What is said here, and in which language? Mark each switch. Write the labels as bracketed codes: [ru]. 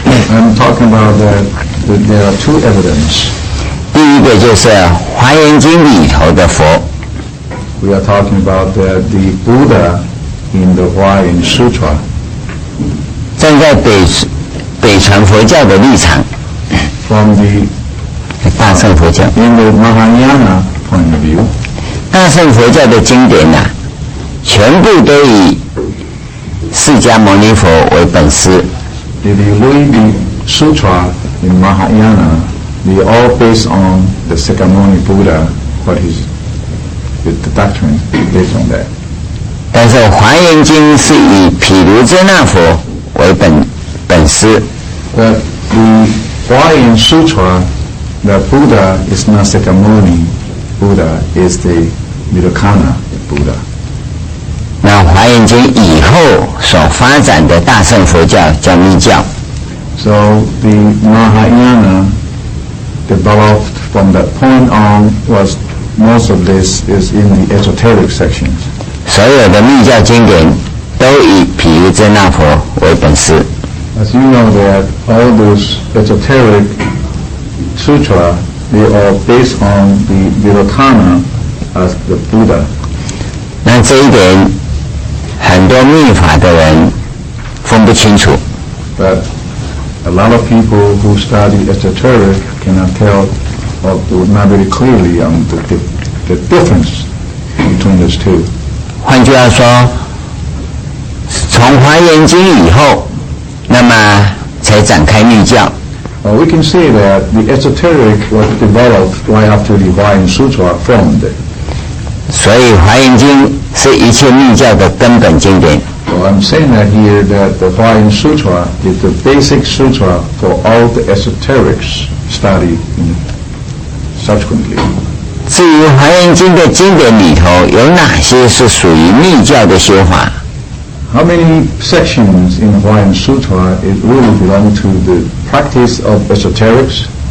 [en] I'm talking about that there are 2 evidence. [zh] 第一个就是《华严经》里头的佛。 [en] We are talking about the Buddha in the Huayan Sutra. [zh] 站在北传佛教的立场 [en] From the [zh] 大乘佛教 [en] in the Mahayana point of view, [zh] 大乘佛教的经典全部都以释迦牟尼佛为本师。 [en] if you read the sutra in Mahayana, they all based on the Sakyamuni Buddha, what is the doctrine based on that. [zh] 但是《华严经》是以毗卢遮那佛为本师。 [en] But the Huayan Sutra, the Buddha is not Sakyamuni Buddha, is the Nirvana Buddha. [zh] 那《华严经》以后所发展的大乘佛教叫密教。 [en] So the Mahayana developed from that point on was most of this is in the esoteric sections. [zh] 所有的密教经典都以毗卢遮那佛为本师。 [en] As you know that all those esoteric sutra, they are based on the Nirvana as the Buddha. [zh] 那这一点很多密法的人分不清楚。 [en] But a lot of people who study esoteric cannot tell or not very clearly on the difference between those 2. [zh] 换句话说，从《华严经》以后，那么才展开密教。 [en] We can say that the esoteric was developed right after the Huayan Sutra formed. [zh] 所以《华严经》是一切密教的根本经典。 [en] So I'm saying that here that the Huayan Sutra is the basic sutra for all the esoterics studied subsequently. [zh] 至于《华严经》的经典里头有哪些是属于密教的修法？ [en] How many sections in the Huayan Sutra it really belong to the practice of esoterics?